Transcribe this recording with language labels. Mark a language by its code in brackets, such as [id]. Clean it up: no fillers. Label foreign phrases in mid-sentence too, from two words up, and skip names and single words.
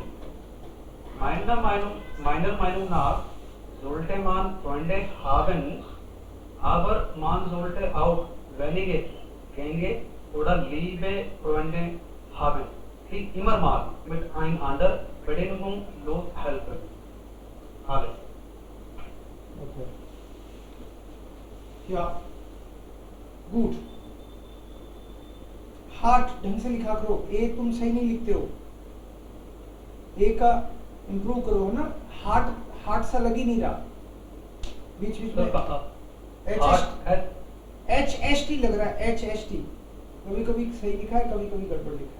[de] Meiner Meinung nach sollte man Freunde haben, aber man sollte auch wenige gänge oder liebe Freunde haben, die immer mal miteinander bedingungslos helfen. Alles. [en] Okay, yeah good. [hi] हार्ट ढंग से लिखा करो, ए तुम सही नहीं लिखते हो, ए का इम्प्रूव करो ना। हार्ट सा लग ही नहीं रहा, बीच बीच में एच एस टी लग रहा है, एच एस टी कभी कभी सही लिखा है, कभी कभी गड़बड़ लिखा है।